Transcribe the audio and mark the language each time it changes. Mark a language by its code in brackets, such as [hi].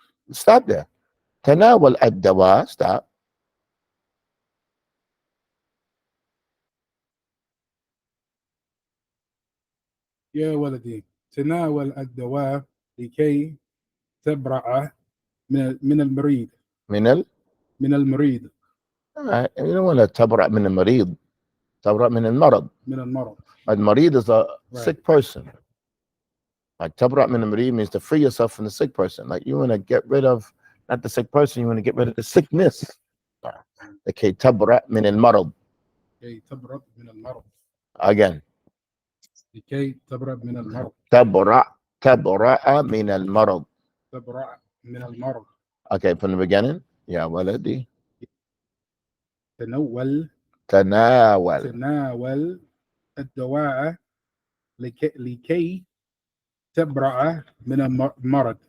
[en] Stop there. [ar] Tanawal ad-dawa. [en] Stop. [ar] يا ولدي تناول الدواء لكي تبرأ من المريض. من المريض. [en] You don't want to [ar] tabra' min al-marid. Tabra' min al-marad. من المرض. [en] Al-marid is a Right. sick person. Like [ar] tabra' min al-marid [en] means to free yourself from the sick person. Like you want to get rid of, not the sick person, you want to get rid of the sickness. [ar] Okay, tabra' min al-marad. لكي تبرأ من المرض. [en] Again. [ar] لكي تبرأ من المرض. تبرأ من المرض. تبرأ من المرض. [en] Okay, from the beginning. [ar] يا ولدي. تناول الدواء لكي تبرأ من المرض.